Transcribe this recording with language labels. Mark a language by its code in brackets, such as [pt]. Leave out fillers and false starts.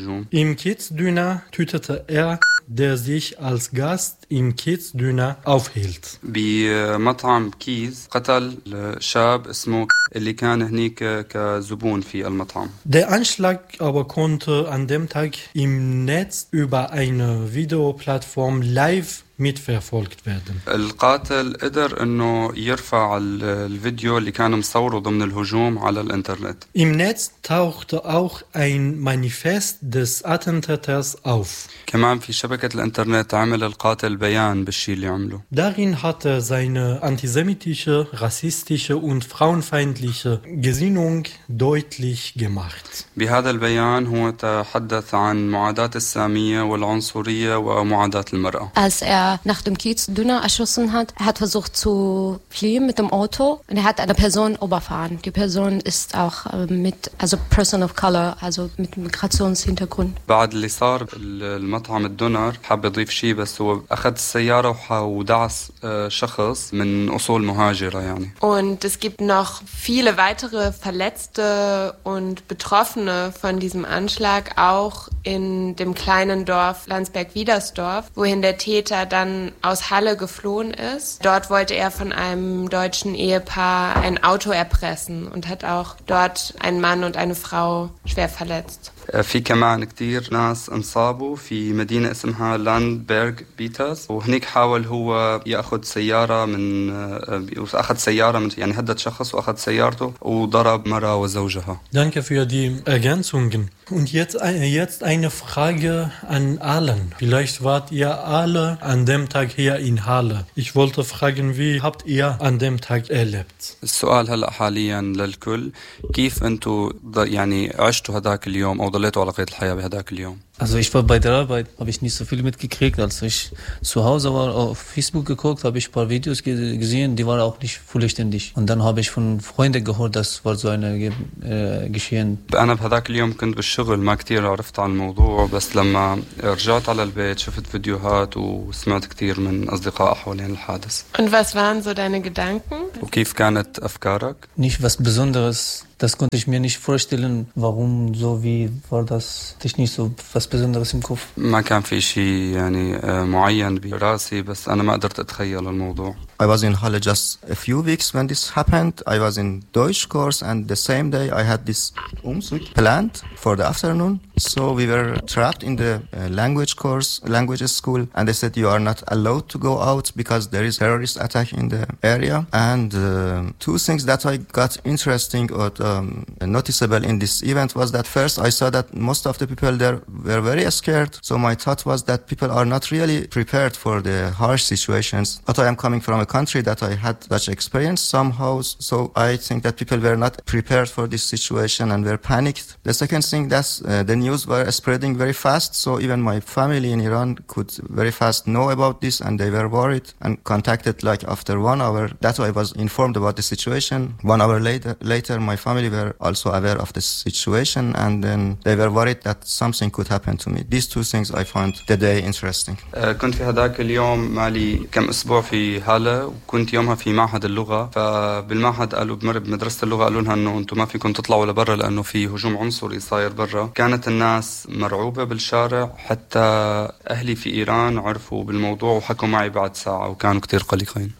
[de] Im Kiezdüner tötete er, der sich als Gast im Kiezdüner aufhielt. Bei Matam Kiez [ar] قتل شاب اسمه اللي كان هناك كزبون في المطعم. [de] Der Anschlag aber konnte an dem Tag im Netz über eine Videoplattform live mitverfolgt werden. [ar] القاتل قدر انه يرفع الفيديو اللي كانوا مصوره ضمن الهجوم على الانترنت. [de] Im Netz tauchte auch ein Manifest des Attentäters auf. [ar] كمان في شبكة الانترنت عمل القاتل بيان بالشي اللي عمله. [de] Darin hat er seine antisemitische, rassistische und frauenfeindliche Gesinnung deutlich gemacht. [ar] بهذا البيان هو تحدث عن معاداة السامية والعنصرية ومعاداة المرأة. [de] Als er nach dem Kiezdüner erschossen hat, er hat versucht zu fliehen mit dem Auto und er hat eine Person überfahren. Die Person ist auch mit, also Person of Color, also mit Migrationshintergrund. [ar] بعد اللي صار المطعم الدونر حاب يضيف شيء بس هو أخذ السيارة ودعس شخص من أصول مهاجرة يعني. [de] Und es gibt noch viele weitere Verletzte und Betroffene von diesem Anschlag, auch in dem kleinen Dorf Landsberg-Widersdorf, wohin der Täter dann aus Halle geflohen ist. Dort wollte er von einem deutschen Ehepaar ein Auto erpressen und hat auch dort einen Mann und eine Frau schwer verletzt. [ar] في كمان كتير ناس انصابوا في مدينة اسمها لاندبرغ بيترز وهنيك حاول هو يأخذ سيارة من أخذ سيارة من يعني هدد شخص وأخذ سيارته وضرب مرأة وزوجها. [de] Danke für die Ergänzungen. Und jetzt eine Frage an allen. Vielleicht wart ihr alle an dem Tag hier in Halle. Ich wollte fragen, wie habt ihr an dem Tag erlebt? [ar] السؤال هلا حاليا للكل كيف انتوا يعني عشتوا هذاك اليوم او ضليتوا على قيد الحياة بهذاك اليوم؟ [de] Also ich war bei der Arbeit, habe ich nicht so viel mitgekriegt. Als ich zu Hause war, auf Facebook geguckt, habe ich ein paar Videos gesehen, die waren auch nicht vollständig. Und dann habe ich von Freunden gehört, das war so ein Geschehen. [ar] أنا بهذاك اليوم كنت بالشغل ما كتير عرفت عن الموضوع بس لما رجعت على البيت شفت فيديوهات وسمعت كتير من أصدقاء حولين الحادث. [de] Und was waren so deine Gedanken? [ar] وكيف كانت أفكارك؟ [de] Nicht was Besonderes. Das konnte ich mir nicht vorstellen, warum so, wie war das, dich nicht so was Besonderes im Kopf. [ar] ما كان في شيء يعني معين براسي بس انا ما قدرت اتخيل الموضوع. [en] I was in Halle just a few weeks when this happened. I was in Deutsch course and the same day I had this Umzug planned for the afternoon. So we were trapped in the language course, language school, and they said you are not allowed to go out because there is terrorist attack in the area. And two things that I got interesting or noticeable in this event was that first I saw that most of the people there were very scared. So my thought was that people are not really prepared for the harsh situations. But I am coming from a country that I had such experience somehow, so I think that people were not prepared for this situation and were panicked. The second thing that the news were spreading very fast, so even my family in Iran could very fast know about this and they were worried and contacted like after 1 hour. That's why I was informed about the situation. 1 hour later my family family were also aware of the situation, and then they were worried that something could happen to me. These two things I find the day interesting. [ar] كنت في هذاك اليوم مالي كم أسبوع في هالة وكنت يومها في معهد اللغة فبالمعهد قالوا بمر بمدرسة اللغة قالوا لها إنه أنتم ما فيكم تطلعوا لبرا لأنه في هجوم عنصري صاير برا. كانت الناس مرعوبة بالشارع حتى أهلي في إيران عرفوا بالموضوع وحكوا معي بعد ساعة وكانوا كتير قلقين.